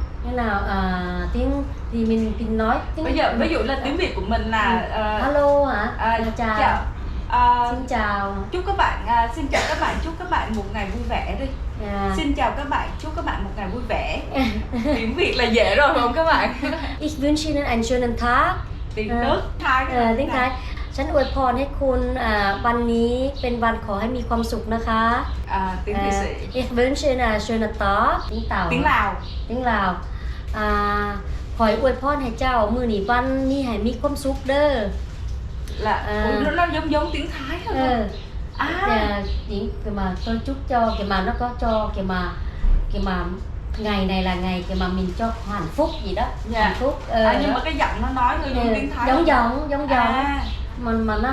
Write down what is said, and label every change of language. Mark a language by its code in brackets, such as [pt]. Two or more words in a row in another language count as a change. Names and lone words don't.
[vi] Thế nào tiếng thì mình nói tiếng. Bây giờ ví dụ là tiếng Việt của mình là hello hả? Chào. Xin chào. Chúc các bạn xin chào các bạn, chúc các bạn một ngày vui vẻ đi. Xin chào các bạn, chúc các bạn một ngày vui vẻ. Tiếng Việt là dễ rồi phải không các bạn? [de] Ich wünsche Ihnen einen schönen Tag. [vi] Tiếng nước Thái. Tiếng Thái [th] ฉันอวยพรให้คุณวันนี้เป็นวันขอให้มีความสุขนะคะ [vi] tiếng Việt sĩ. [de] Ich wünsche Ihnen einen schönen Tag. [vi] Tiếng Tàu. Tiếng Lào. Tiếng Lào. [lo] ຂໍໃຫ້ອວຍພອນໃຫ້ເຈົ້າມື້ນີ້ວັນນີ້ໃຫ້ມີຄວາມສຸກເດີ້ [vi] Là nó giống tiếng Thái thôi. Những cái mà tôi chúc cho cái mà nó có cho cái mà ngày này là ngày cái mà mình cho hạnh phúc gì đó. Hạnh phúc. Nhưng mà cái giọng nó nói hơi giống tiếng Thái. Giống mà nó